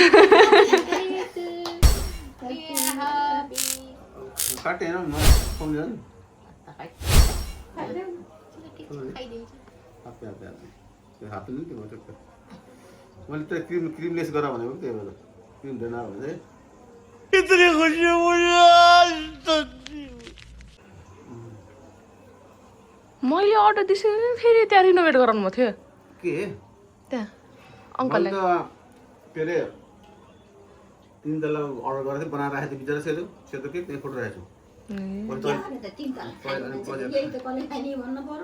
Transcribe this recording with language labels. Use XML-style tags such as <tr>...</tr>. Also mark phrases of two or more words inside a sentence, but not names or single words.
<ne>काटे हैन म फोन गर्नु खाइदेऊ। हाप्पे त्यो हाप्पे नि त्यो मोटो मैले त क्रिमलेस गरा भनेको त्यही भएर क्रिम देना भने</ne> <hi>इतनी खुशी मुझे आज तक।</hi> <ne>मैले अर्डर दिइसकेँ फेरि त्यहाँ रिनोभेट गराउनु थियो के त्यहाँ अङ्कललाई। के अरे 3 तला अर्डर गरेको थिएँ बनाएर राखेको थिएँ बिचरा सेतो सेतो के त्यही फोटो राखेको छु। यहाँ त तीन तला यही त कसले खाने भन्नु पर्यो।</ne>